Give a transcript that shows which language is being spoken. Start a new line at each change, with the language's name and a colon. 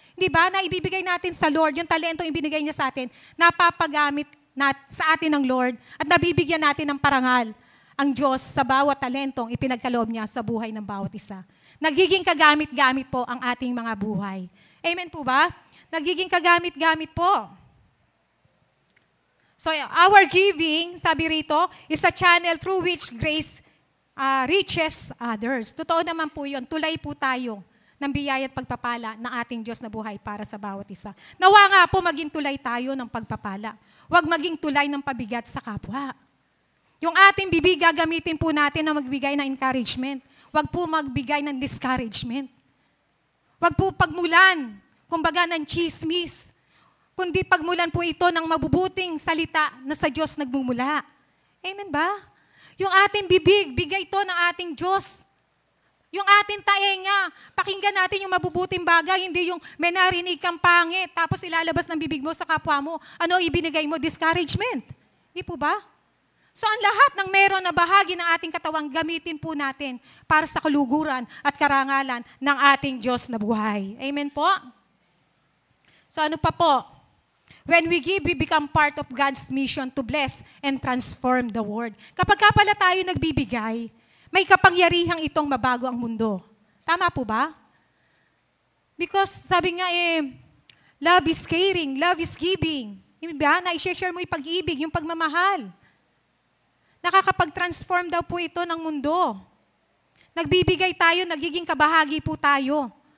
Filipino: Di ba, na ibibigay natin sa Lord, yung talentong ibinigay niya sa atin, napapagamit sa atin ng Lord at nabibigyan natin ng parangal ang Diyos sa bawat talentong ipinagkaloob niya sa buhay ng bawat isa. Nagiging kagamit-gamit po ang ating mga buhay. Amen po ba? Nagiging kagamit-gamit po.
English: So, our giving,
Filipino: sabi rito,
English: is a channel through which grace reaches others.
Filipino: Totoo naman po yun. Tulay po tayo ng biyaya at pagpapala ng ating Diyos na buhay para sa bawat isa. Nawa nga po maging tulay tayo ng pagpapala. Huwag maging tulay ng pabigat sa kapwa. Yung ating bibig, gagamitin po natin na magbigay ng encouragement. Huwag po magbigay ng discouragement. Huwag po pagmulan, kumbaga ng chismis. Kundi pagmulan po ito ng mabubuting salita na sa Diyos nagmumula. Amen ba? Yung ating bibig, bigay ito ng ating Diyos. Yung ating taenga, pakinggan natin yung mabubuting bagay, hindi yung may narinig kang pangit, tapos ilalabas ng bibig mo sa kapwa mo. Ano ibinigay mo? Discouragement. Hindi po ba? So ang lahat ng meron na bahagi ng ating katawang, gamitin po natin para sa kaluguran at karangalan ng ating Diyos na buhay. Amen po? So ano pa po?
English: When we give, we become part of God's mission to bless and transform the world.
Filipino: Kapag ka pala tayo nagbibigay, may kapangyarihang itong mabago ang mundo. Tama po ba?
English: Because
Filipino: sabi nga
English: love is caring, love is giving.
Filipino: Diba? Na-share mo yung pag-ibig, yung pagmamahal. Nakakapag-transform daw po ito ng mundo. Nagbibigay tayo, nagiging kabahagi po tayo.